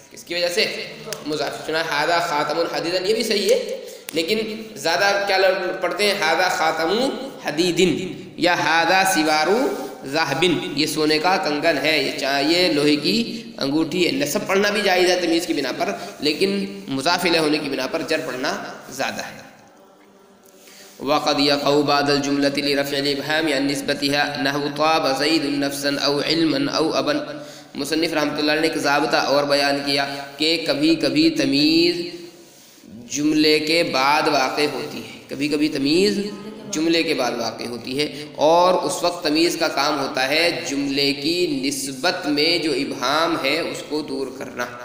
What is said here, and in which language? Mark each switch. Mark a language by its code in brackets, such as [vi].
[ur] کس کی وجہ سے؟ مضاف. سنا [ar] ہادہ خاتم حدیدن [ur] یہ بھی صحیح ہے، لیکن زیادہ کیا پڑھتے ہیں ہادہ خاتم حدیدن یا [ar] ہادہ سوارو ذہبن [ur] یہ سونے کا کنگن ہے، یہ لوہے کی انگوٹھی ہے. نصب پڑھنا بھی جائز ہے تمیز کی بنا پر، لیکن مضاف الیہ ہونے کی بنا پر جر پڑھنا زیادہ ہے. [ar] وقد يقع بعد الجملة لرفع الإبهام عن نسبتها نحو طاب زيد نفسا أو علما أو أبا. [ur] مصنف رحمۃ اللہ نے ایک ضابطہ اور بیان کیا کہ کبھی کبھی تمیز جملے کے بعد واقع ہوتی ہے، کبھی کبھی تمیز جملے کے بعد واقع ہوتی ہے، اور اس وقت تمیز کا کام ہوتا ہے جملے کی نسبت میں جو ابہام ہے اس کو دور کرنا.